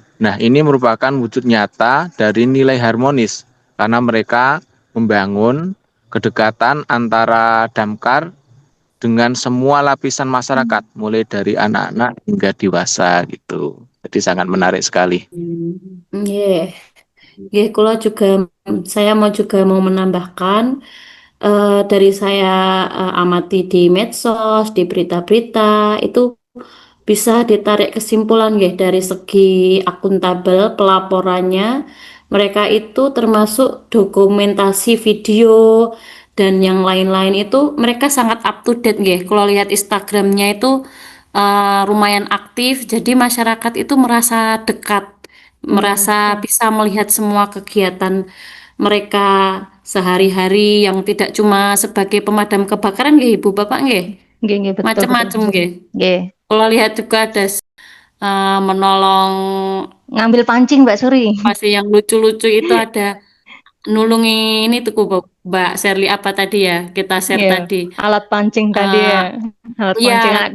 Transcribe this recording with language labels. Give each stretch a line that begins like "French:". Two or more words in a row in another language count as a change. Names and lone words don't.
Indonesian: Nah, ini merupakan wujud nyata dari nilai harmonis karena mereka membangun kedekatan antara Damkar dengan semua lapisan masyarakat, mulai dari anak-anak hingga dewasa gitu. Jadi sangat menarik sekali. Nggih. Nggih, kula juga saya juga mau menambahkan dari saya amati di medsos, di berita-berita itu bisa ditarik kesimpulan nggih dari segi akuntabel pelaporannya. Mereka itu termasuk dokumentasi video dan yang lain-lain itu mereka sangat
English: up to date
Indonesian: nggih. Kalau lihat Instagramnya itu lumayan aktif, jadi masyarakat itu merasa dekat, merasa bisa melihat semua kegiatan mereka sehari-hari yang tidak cuma sebagai pemadam kebakaran nggih Ibu Bapak nggih. Nggih, betul, Macam-macam nggih. Nggih. Kalau lihat juga ada menolong Ngambil pancing Mbak Suri. masih yang lucu-lucu itu ada nulungi ini tuh Mbak Sherly apa tadi ya kita share Iya, tadi. alat pancing tadi Eh, ya. Alat Iya, pancing anak